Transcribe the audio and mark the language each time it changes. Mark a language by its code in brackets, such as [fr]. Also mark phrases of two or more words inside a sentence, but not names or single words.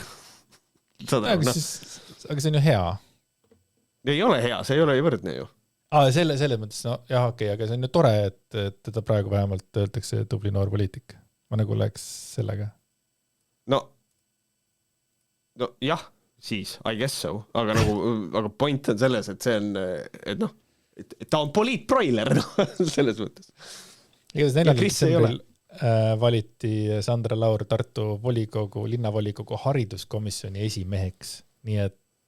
[et] Aga see on ju hea. Ei ole hea, see ei ole ju võrdne ju. Selles mõttes, okei, aga see on ju tore, et teda praegu vähemalt öeldakse tubli noor poliitik. Ma nagu läheks sellega. No jah, siis, [en] I guess so, [et] aga point on selles, et see on, et ta on poliitbroiler selles mõttes. Igatahes 4. detsembril valiti Sandra Laur Tartu linnavolikogu hariduskomisjoni esimeheks. Nii et